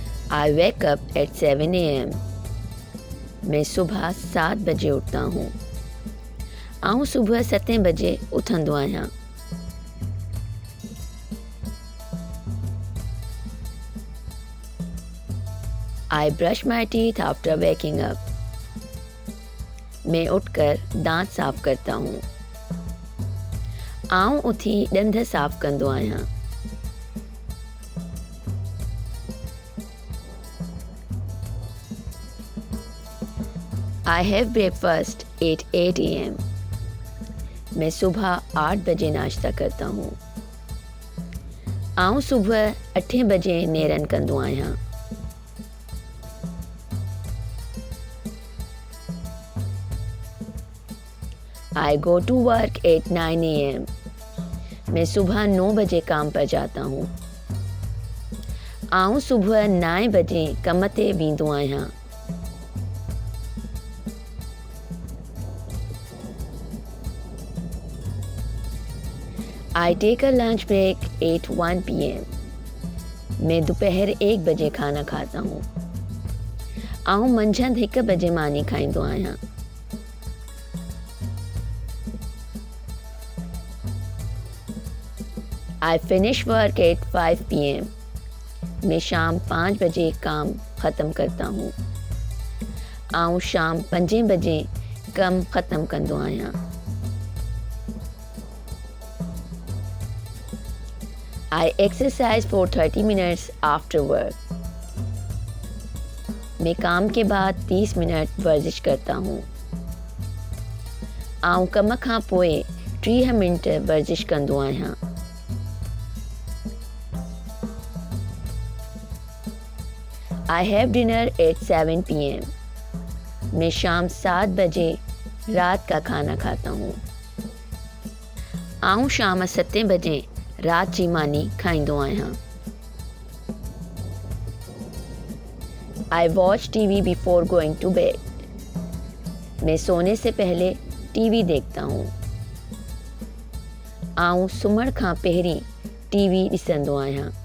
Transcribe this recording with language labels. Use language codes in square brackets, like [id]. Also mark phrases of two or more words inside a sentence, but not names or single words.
[en] I wake up at 7 AM. [hi] मैं सुबह 7 बजे उठता हूँ। [sd] आऊँ सुबह 7 बजे उथंदो आहियां। [en] I brush my teeth after waking up. [hi] मैं उठकर दांत साफ करता हूँ। [sd] आऊँ उथी ॾंद साफ कंदो आहियां। [en] I have breakfast at 8 AM. [hi] मैं सुबह 8 बजे नाश्ता करता हूँ। [sd] आऊँ सुबह 8 बजे नेरन कंदो आहियां। [en] I go to work at 9 AM. [hi] मैं सुबह 9 बजे काम पर जाता हूँ। [sd] आऊँ सुबह 9 बजे कम ते वेंदो आहियां। [en] I take a lunch break at 1 PM. [hi] मैं दोपहर 1 बजे खाना खाता हूँ। [sd] आऊँ मंझंदि 1 बजे मानी खाईंदो आहियां। [en] I finish work at 5 PM. [hi] मैं शाम 5 बजे काम ख़त्म करता हूँ। [sd] आऊँ शाम 5 बजे कम ख़त्म कंदो आहियां। [en] I exercise for 30 minutes after work. [hi] मैं काम के बाद 30 मिनट वर्जिश करता हूँ। [sd] आऊँ कम खां पोइ 30 मिनट वर्जिश कंदो आहियां। [en] I have dinner at 7 PM. [hi] मैं शाम 7 बजे रात का खाना खाता हूँ। [sd] आऊँ शाम 7 बजे रात जी मानी खाईंदो आहियां। [en] I watch TV before going to bed. [hi] मैं सोने से पहले TV देखता हूँ। [sd] आऊँ सुम्हण खां पहिरीं TV ॾिसंदो आहियां।